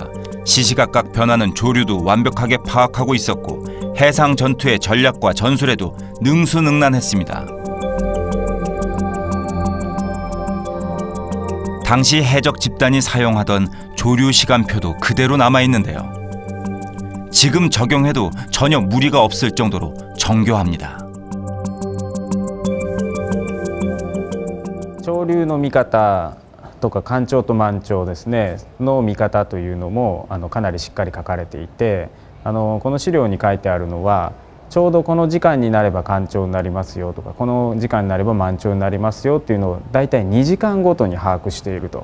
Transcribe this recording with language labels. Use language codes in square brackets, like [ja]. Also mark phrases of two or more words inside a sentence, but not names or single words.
[ko] 시시각각 변하는 조류도 완벽하게 파악하고 있었고 해상 전투의 전략과 전술에도 능수능란했습니다. 당시 해적 집단이 사용하던 조류 시간표도 그대로 남아있는데요. 지금 적용해도 전혀 무리가 없을 정도로 정교합니다. [ja] 潮流の見方とか干潮と満潮ですねの見方というのもかなりしっかり書かれていて、この資料に書いてあるのはちょうどこの時間になれば干潮になりますよとか、この時間になれば満潮になりますよっていうのをだいたい2時間ごとに把握していると。